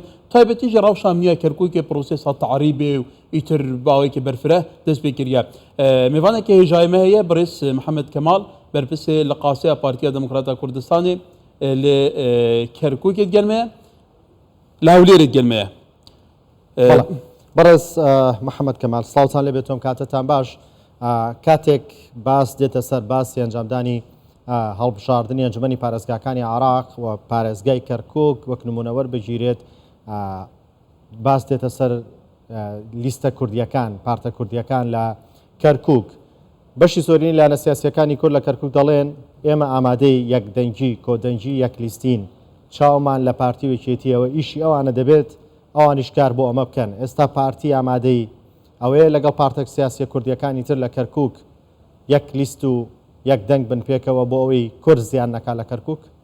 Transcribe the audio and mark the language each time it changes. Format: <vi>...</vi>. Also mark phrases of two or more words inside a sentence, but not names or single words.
<ku>Taybetî jî rewşa miya Kerkûkê prosesa tarîbê û îtir bawekî berfireh dest pê kiriye. Mêvanekê hêjayê me heye Birêz Mihemed Kemal berpirsê li Qaseya Partiya Demokrata Kurdistanê li Kerkûkê gelmeye li Hewlêrê gelmeye.</ku> <ckb>Birêz Mihemed Kemal sڵاوتان لێ بێتۆم کاتتان باش کاتێک باس دێتە سەر باسی ئەنجامدانی هەڵبژاردننی ئەنجومەنی پارێزگاکانی عێراق و پارێزگای کەرکووک وەک نمونەوە بگیرێت باس دێتە سەر لیستە کوردیەکان پارتە کوردیەکان لە کەرکووک بەشی زۆرینی لایەنە سیاسیەکانی کورد لە کەرکووک دەڵێن ئێمە ئامادەی یەکدەنگی کۆدەنگی یەکلیستین چاومان لە پارتی وەکێتیەوە ئیشی ئەوانە دەبێت ئەوانیش کار بۆ ئەمە بکەن ئێستا پارتی ئامادەی ئەوەیە لەگەڵ پارتە سیاسی کوردیەکانی تر لە کەرکووک یەک لیست و یەک دەنگ بن پێکەوە بۆ ئەوەی کورد زیان نەکا لە کەرکووک.</ckb>